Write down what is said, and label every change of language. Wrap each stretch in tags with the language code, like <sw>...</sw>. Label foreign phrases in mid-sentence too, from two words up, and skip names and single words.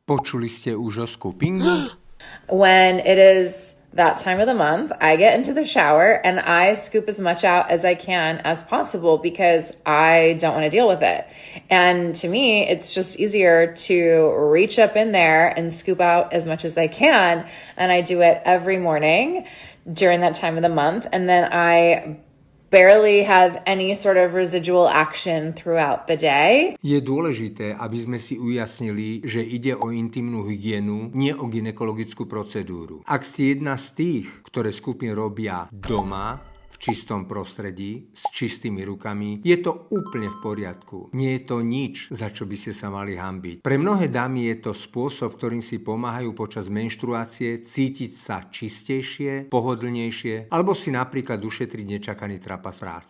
<sk>Počuli ste už o skupingu?</sk> <en>When it is that time of the month, I get into the shower and I scoop as much out as I can as possible because I don't want to deal with it. And to me, it's just easier to reach up in there and scoop out as much as I can. And I do it every morning during that time of the month. And then I barely have any sort of residual action throughout the day.</en> <sk>Je dôležité, aby sme si ujasnili, že ide o intimnú hygienu, nie o gynekologickú procedúru. Ak ste jedna z tých, ktoré skupiny robia doma, v čistom prostredí, s čistými rukami, je to úplne v poriadku. Nie je to nič, za čo by ste sa mali hanbiť. Pre mnohé dámy je to spôsob, ktorým si pomáhajú počas menštruácie cítiť sa čistejšie, pohodlnejšie, alebo si napríklad ušetriť nečakaný trapas práce.</sk>